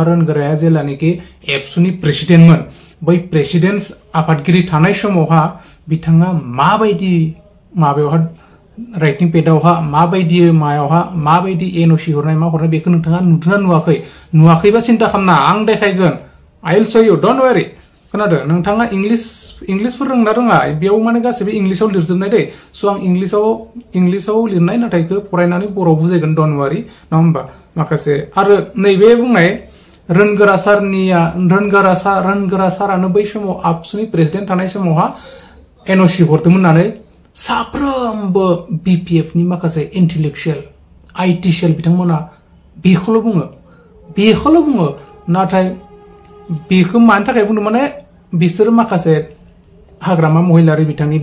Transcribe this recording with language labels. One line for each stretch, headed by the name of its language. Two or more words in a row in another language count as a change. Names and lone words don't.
Bodo: रानग्राया जेब्लानोखि एबसुनि प्रेसिडेन्टमोन बै प्रेसिडेन्ट आफादगिरि थानाय समावहा बिथाङा माबायदि माबायावहा राइटिं पेडआवहा माबायदि मायावहा माबायदि एनअसि हरनाय मा हरनाय बेखौ नोंथाङा नुदोंना नुवाखैबा सिन्ता खालामना आं देखायगोन
English: I will show you don't worry
Bodo: खोनादों नोंथाङा इंलिसफोर रोंना रोङा बेयाव माने गासैबो इंलिसाव लिरजोबनाय दै स' आं इंलिसाव लिरनाय नाथायखौ फरायनानै बर' बुजायगोन
English: don't worry
Bodo: नङा होमबा माखासे आरो नैबे बुंनाय रोनगोरा सारानो बै समाव आबसुनि प्रेसिडेन्ट थानाय समावहा एनअसि हरदोंमोन होननानै साफ्रोमबो बिपिएफनि माखासे इन्टेलेक्चुएल आइटिसिएल बिथांमोना बेखौल' बुङो नाथाय बेखौ मानि थाखाय बुंदों माने बिसोर माखासे हाग्रामा महिलारि बिथांनि